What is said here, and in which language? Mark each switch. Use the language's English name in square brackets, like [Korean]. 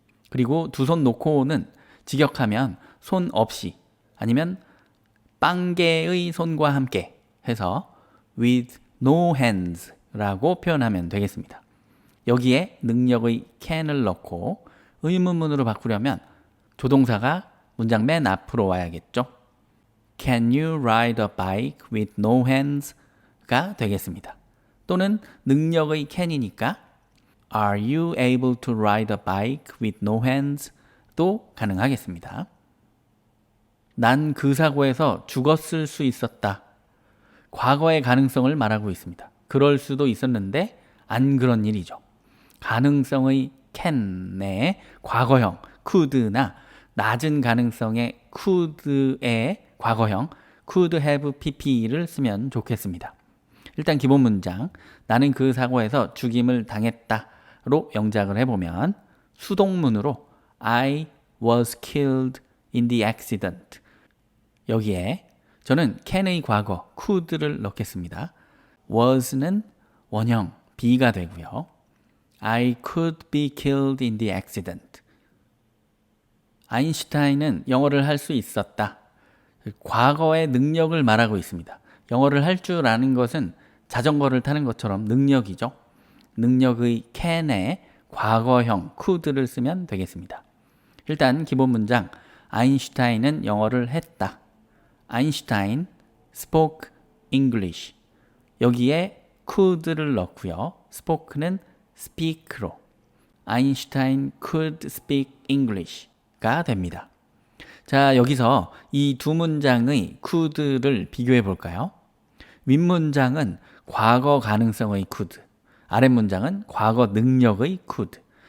[Korean] 그리고 두 손 놓고는 직역하면 손 없이 아니면 빵개의 손과 함께 해서 [English] with no hands [Korean] 라고 표현하면 되겠습니다. 여기에 능력의 can을 넣고 의문문으로 바꾸려면 조동사가 문장 맨 앞으로 와야겠죠. [English] Can you ride a bike with no hands? [Korean] 가 되겠습니다. 또는 능력의 can이니까 [English] Are you able to ride a bike with no hands? [Korean] 도 가능하겠습니다. 난 그 사고에서 죽었을 수 있었다. 과거의 가능성을 말하고 있습니다. 그럴 수도 있었는데 안 그런 일이죠. 가능성의 can의 과거형 could나 낮은 가능성의 could의 과거형 could have pp를 쓰면 좋겠습니다. 일단 기본 문장 나는 그 사고에서 죽임을 당했다로 영작을 해보면 수동문으로 [English] I was killed in the accident. [Korean] 여기에 저는 can의 과거 could를 넣겠습니다. was는 원형 be가 되고요. [English] I could be killed in the accident. [Korean] 아인슈타인은 영어를 할 수 있었다. 과거의 능력을 말하고 있습니다. 영어를 할 줄 아는 것은 자전거를 타는 것처럼 능력이죠. 능력의 can에 과거형 could를 쓰면 되겠습니다. 일단 기본 문장 아인슈타인은 영어를 했다. [English] 아인슈타인 spoke English. [Korean] 여기에 could를 넣고요. spoke는 speak로 아인슈타인 [English] could speak English [Korean] 가 됩니다. 자, 여기서 이 두 문장의 could를 비교해 볼까요? 윗문장은 과거 가능성의 could, 아랫문장은 과거 능력의 could.